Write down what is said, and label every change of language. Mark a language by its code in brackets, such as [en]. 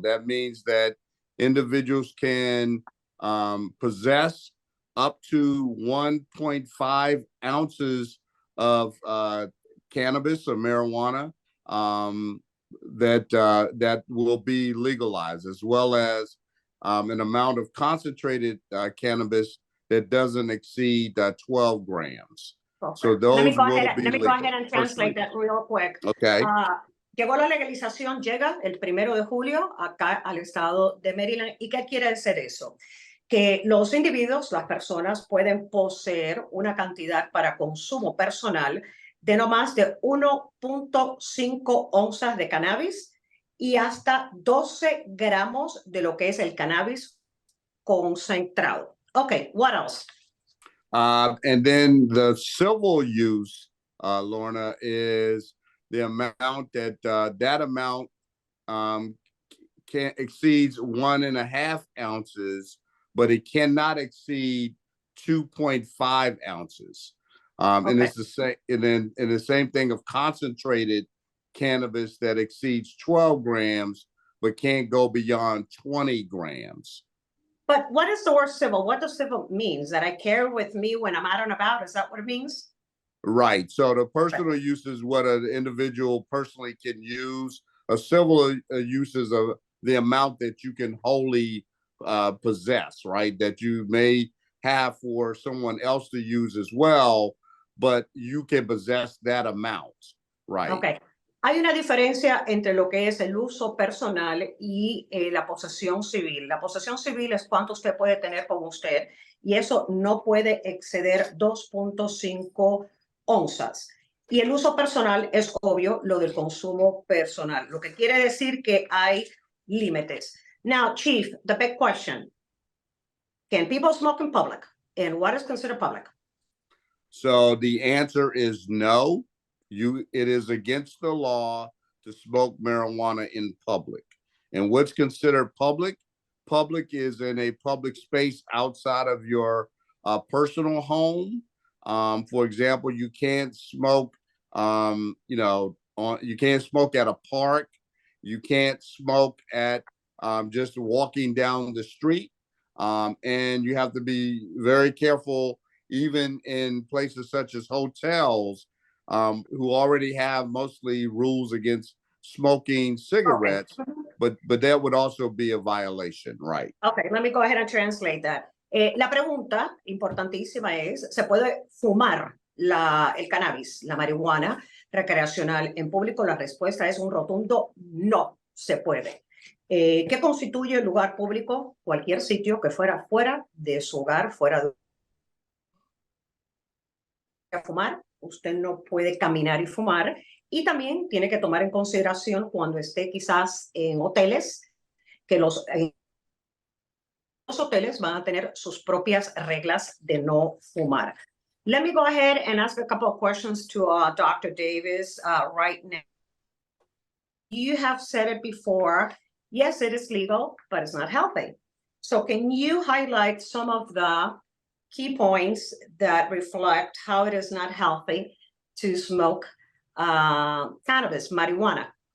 [en] That means that individuals can possess up to 1.5 ounces of cannabis or marijuana that will be legalized, as well as an amount of concentrated cannabis that doesn't exceed 12 grams. Okay. So those let me go ahead and translate that real quick. Okay. [es] Llegó la legalización, llega el 1 de julio acá al estado de Maryland. ¿Y qué quiere decir eso? Que los individuos, las personas, pueden poseer una cantidad para consumo personal de no más de 1.5 onzas de cannabis y hasta 12 gramos de lo que es el cannabis concentrado. [en] Okay, what else? And then the civil use, Lorna, is the amount that amount exceeds 1.5 ounces, but it cannot exceed 2.5 ounces. Okay. And it's the same. And then the same thing of concentrated cannabis that exceeds 12 grams, but can't go beyond 20 grams. But what is the word civil? What does civil mean? That I carry with me when I'm out and about? Is that what it means? Right. So the personal use is what an individual personally can use. A civil use is the amount that you can wholly possess, right? That you may have for someone else to use as well, but you can possess that amount, right? Okay. [es] Hay una diferencia entre lo que es el uso personal y la posesión civil. La posesión civil es cuánto usted puede tener con usted y eso no puede exceder 2.5 onzas. Y el uso personal es obvio, lo del consumo personal, lo que quiere decir que hay límites. [en] Now, Chief, the big question, can people smoke in public? And what is considered public? So the answer is no. It is against the law to smoke marijuana in public. And what's considered public? Public is in a public space outside of your personal home. For example, you can't smoke You can't smoke at a park. You can't smoke at just walking down the street. And you have to be very careful, even in places such as hotels, who already have mostly rules against smoking cigarettes, but that would also be a violation, right? Okay, let me go ahead and translate that. [es] La pregunta importantísima es, ¿se puede fumar el cannabis, la marihuana recreacional en público? La respuesta es un rotundo no se puede. ¿Qué constituye el lugar público? Cualquier sitio que fuera fuera de su hogar, fuera de fumar. Usted no puede caminar y fumar. Y también tiene que tomar en consideración cuando esté quizás en hoteles, que los hoteles van a tener sus propias reglas de no fumar. [en] Let me go ahead and ask a couple of questions to Dr. Davis right now. You have said it before. Yes, it is legal, but it's not healthy. So can you highlight some of the key points that reflect how it is not healthy to smoke cannabis, marijuana?